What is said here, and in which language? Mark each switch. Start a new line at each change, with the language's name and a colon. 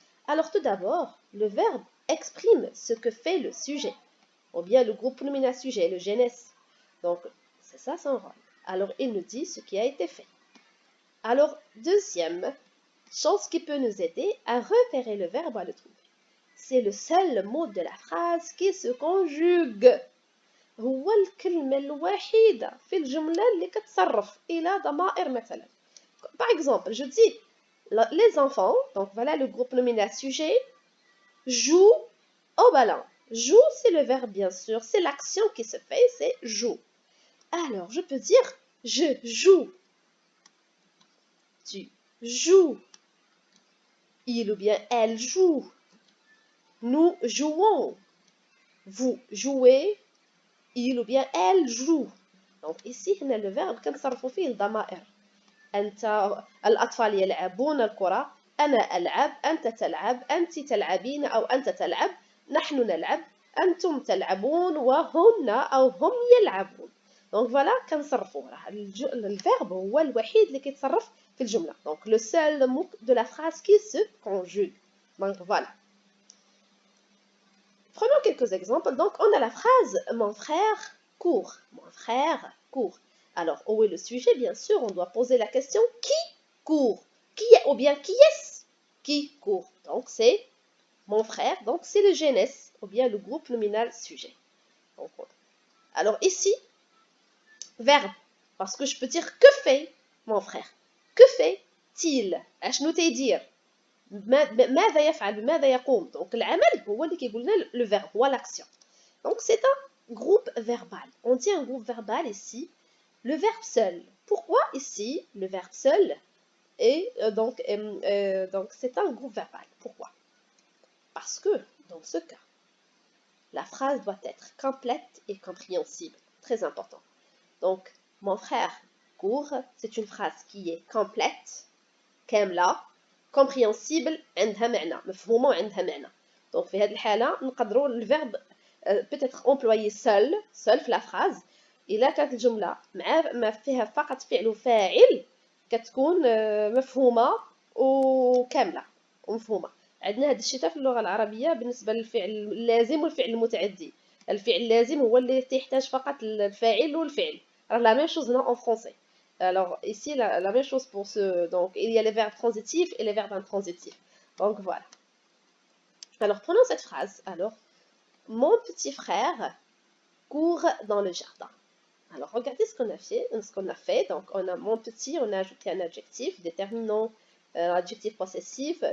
French: Alors tout d'abord, le verbe exprime ce que fait le sujet, ou bien le groupe nominal sujet, le GNS. Donc, c'est ça son rôle. Alors, il nous dit ce qui a été fait. Alors, deuxième chose qui peut nous aider à repérer le verbe, à le trouver. C'est le seul mot de la phrase qui se conjugue.
Arabic: هو الكلمة الوحيدة في الجملة اللي كتصرف إلى ضمائر مثلا.
French: Par exemple, je dis les enfants, donc voilà le groupe nominal sujet, jouent au ballon. Joue, c'est le verbe bien sûr, c'est l'action qui se fait, c'est joue. Alors, je peux dire je joue, tu joues, il ou bien elle joue, nous jouons, vous jouez, il ou bien elle joue. Donc ici, هنا le verbe
Arabic: كنصرفوا فيه الضمائر. أنت الأطفال يلعبون الكرة، أنا ألعب، أنت تلعب، أنت تلعبين أو أنت تلعب، نحن نلعب، أنتم تلعبون وهن أو هم يلعبون.
French: Donc voilà
Arabic: كنصرفوا الverbe هو الوحيد اللي كيتصرف في الجملة.
French: Donc le seul mot de la phrase qui se conjugue. Donc voilà. Prenons quelques exemples. Donc on a la phrase mon frère court. Mon frère court. Alors, où est le sujet? Bien sûr, on doit poser la question qui court? Qui est, ou bien qui est-ce qui court? Donc, c'est mon frère, donc c'est le GNS, ou bien le groupe nominal sujet. Donc, alors ici, verbe, parce que je peux dire que fait mon frère? Que fait-il?
Arabic: أشنو تيدير؟ ماذا يفعل؟ بماذا يقوم؟ Donc, العمل هو اللي كيقول لنا le verbe, هو l'action.
French: Donc, c'est un groupe verbal. On dit un groupe verbal ici, le verbe seul. Pourquoi ici le verbe seul est donc c'est un groupe verbal? Pourquoi? Parce que dans ce cas, la phrase doit être complète et compréhensible. Très important. Donc, mon frère court, c'est une phrase qui est complète, كاملة, compréhensible,
Arabic: عندها معنى, مفهومة وعندها معنى.
French: Donc,
Arabic: في هذه الحالة نقدروا
French: le verbe peut être employé seul في la phrase.
Arabic: إلا كانت الجملة مع ما فيها فقط فعل وفاعل كتكون مفهومة وكاملة ومفهومة. عندنا هذا الشيء في اللغة العربية بالنسبة للفعل اللازم والفعل المتعدي. الفعل اللازم هو اللي تحتاج فقط الفاعل والفعل.
French: La même chose là en français. Alors ici la même chose pour ce, donc il y a les verbes transitifs et les verbes intransitifs. Donc voilà. Alors prenons cette phrase. Alors mon petit frère court dans le jardin. Alors, regardez ce qu'on a fait. Donc, on a mon petit, on a ajouté un adjectif déterminant, adjectif possessif.